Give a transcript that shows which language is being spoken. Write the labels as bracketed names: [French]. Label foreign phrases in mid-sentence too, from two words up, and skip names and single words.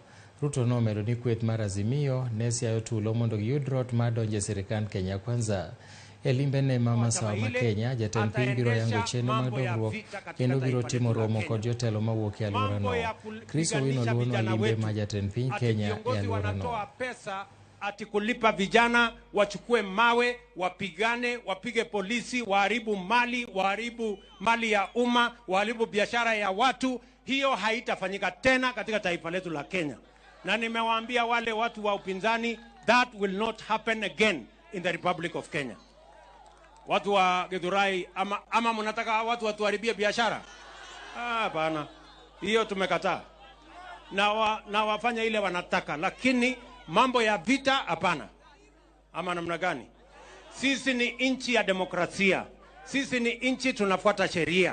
[Luo (Kenya and Tanzania)] Ruto nomedo ni kweth mar Azimio ne siayo tulo mondo giyud rot mar donjo e sirikand Kenya Kwanza. E limbene ma Masawa ma Kenya, jatend piny biro yango chenro mar dongruok kendo biro timo romo kod jotelo mawuok e alworano. Chris Owino luono limbe ma jatend piny Kenya e alworano. [Swahili] Ati kulipa vijana wachukue mawe, wapigane, wapige polisi, waharibu mali ya umma, waharibu biashara ya watu. Hiyo haitafanyika tena katika taifa letu la Kenya. Na nimewaambia wale watu wa upinzani, [English] that will not happen again in the Republic of Kenya. [Swahili] Watu wa Githurai, ama mnataka watu watuharibie biashara? Hapana. Hiyo tumekataa. Na wafanya ile wanataka, lakini mambo ya vita hapana. Ama namna gani? Sisi ni nchi ya demokrasia. Sisi ni nchi tunafuata sheria.